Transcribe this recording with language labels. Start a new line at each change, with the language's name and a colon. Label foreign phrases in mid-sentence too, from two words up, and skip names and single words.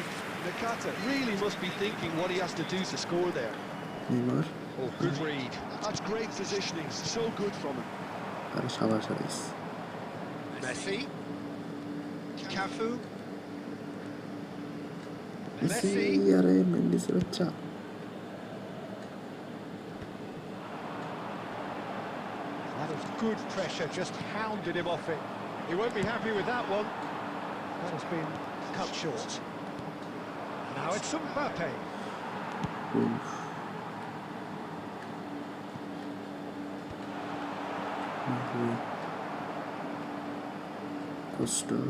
English: Nakata really must be thinking what he has to do to score there. Neymar. Oh, good read. That's great positioning, so good from him. Shabash. Messi. Cafu. Messi,
Hindi: अरे मेंडी से बच्चा.
English: That was good pressure, just hounded him off it. He won't be happy with that one. That has been cut short. Now it's Mbappe. Costa.